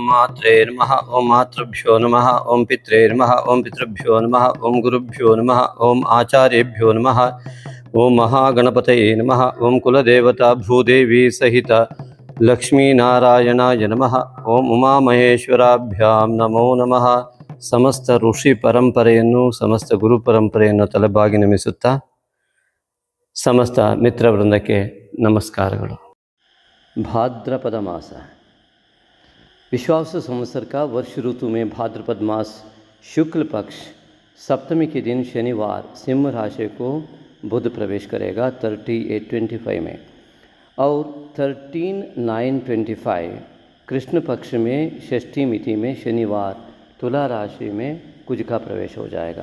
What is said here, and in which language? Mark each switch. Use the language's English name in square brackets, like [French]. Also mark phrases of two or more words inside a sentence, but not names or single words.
[Sanskrit] मात्रे नमः ओम मातृभ्यो नमः ओम पित्रे नमः ओम पितृभ्यो नमः ओम गुरुभ्यो नमः ओम आचार्येभ्यो नमः ओम महागणपतये नमः ओम कुलदेवता भूदेवी सहित लक्ष्मीनारायणाय नमः ओम उमामहेश्वराभ्यां नमो नमः। [Kannada] ಸಮಸ್ತ ಋಷಿ ಪರಂಪರೆಯನ್ನು ಸಮಸ್ತ ಗುರು ಪರಂಪರೆಯನ್ನು ತಲೆಬಾಗಿ ನಮಿಸುತ್ತಾ ಸಮಸ್ತ ಮಿತ್ರ ವೃಂದಕ್ಕೆ ನಮಸ್ಕಾರಗಳು। [Hindi] भाद्रपद मास विश्वावसु संवत्सर का वर्ष ऋतु में भाद्रपद मास शुक्ल पक्ष सप्तमी के दिन शनिवार सिंह राशि को बुध प्रवेश करेगा 3825 में, और 13/9/25 कृष्ण पक्ष में षष्ठी मिति में शनिवार तुला राशि में कुज का प्रवेश हो जाएगा।